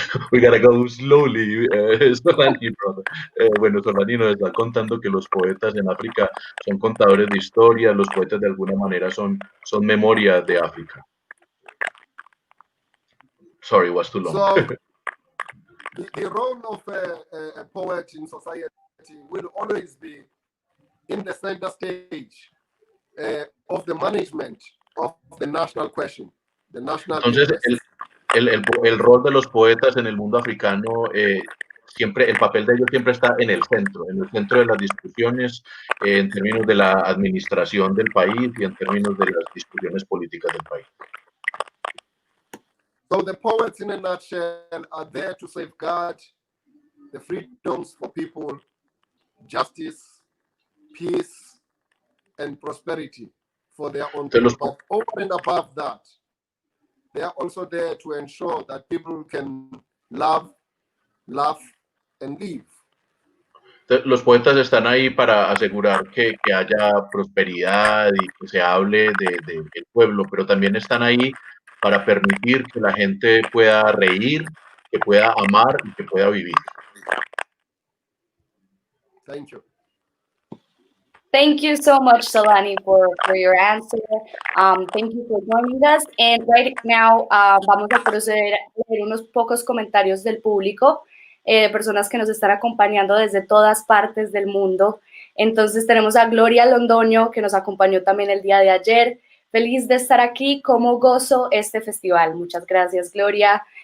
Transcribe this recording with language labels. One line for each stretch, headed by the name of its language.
English: We gotta go slowly, Zolani, brother.
Spanish: Bueno, Zolani nos está contando que los poetas en África son contadores de historia, los poetas de alguna manera son memoria de África.
English: Sorry, it was too long. So, the role of a poet in society will always be in the center stage of the management of the national question, the national
Spanish: Entonces,
English: interest.
Spanish: el rol de los poetas en el mundo africano, siempre, el papel de ellos siempre está en el centro de las discusiones, en términos de la administración del país y en términos de las discusiones políticas del país.
English: So the poets, in a nutshell, are there to safeguard the freedoms for people, justice, peace, and prosperity for their own people. But over and above that, they are also there to ensure that people can love, laugh, and live.
Spanish: Los poetas están ahí para asegurar que haya prosperidad y que se hable del pueblo, pero también están ahí para permitir que la gente pueda reír, que pueda amar y que pueda vivir.
English: Thank you. Thank you so much, Zolani, for your answer. Thank you for joining us. And right now,
Spanish: vamos a proceder a leer unos pocos comentarios del público, personas que nos están acompañando desde todas partes del mundo. Entonces tenemos a Gloria Londoño, que nos acompañó también el día de ayer. Feliz de estar aquí, cómo gozo este festival. Muchas gracias, Gloria.